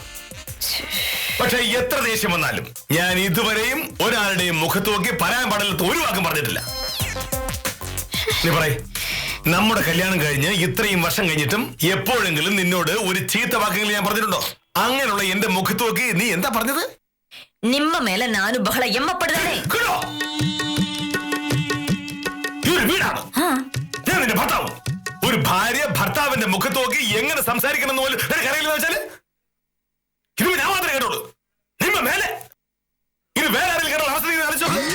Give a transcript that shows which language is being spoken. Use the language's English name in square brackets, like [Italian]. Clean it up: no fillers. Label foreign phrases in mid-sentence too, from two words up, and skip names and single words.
[Malayalam] പക്ഷെ എത്ര ദേഷ്യം വന്നാലും ഞാൻ ഇതുവരെയും ഒരാളുടെയും മുഖത്ത് നോക്കി പറയാൻ പാടില്ലാത്ത ഒരു വാക്കും പറഞ്ഞിട്ടില്ല. നീ പറയ്, നമ്മുടെ കല്യാണം കഴിഞ്ഞ് ഇത്രയും വർഷം കഴിഞ്ഞിട്ടും എപ്പോഴെങ്കിലും നിന്നോട് ഒരു ചീത്ത വാക്കെങ്കിലും ഞാൻ പറഞ്ഞിട്ടുണ്ടോ? അങ്ങനെയുള്ള എന്റെ മുഖത്ത് നോക്കി നീ എന്താ പറഞ്ഞത്? [Kannada] ನಿಮ್ಮ ಮೇಲೆ ನಾನು ಬಹಳ ಹೆಮ್ಮಪಡುತ್ತೇನೆ. [Malayalam] വീടാണ് ഞാൻ നിന്റെ ഭർത്താവ്. ഒരു ഭാര്യ ഭർത്താവിന്റെ മുഖത്ത് നോക്കി എങ്ങനെ സംസാരിക്കണം എന്ന് പോലും കരയില്ലെന്ന് വെച്ചാല് ഇത് ഞാൻ മാത്രമേ കേട്ടോളൂ. [Kannada] ನಿಮ್ಮ ಮೇಲೆ [Malayalam] ഇത് വേറെ ആരെങ്കിലും കേട്ടോ അവസ്ഥ അടിച്ചോ.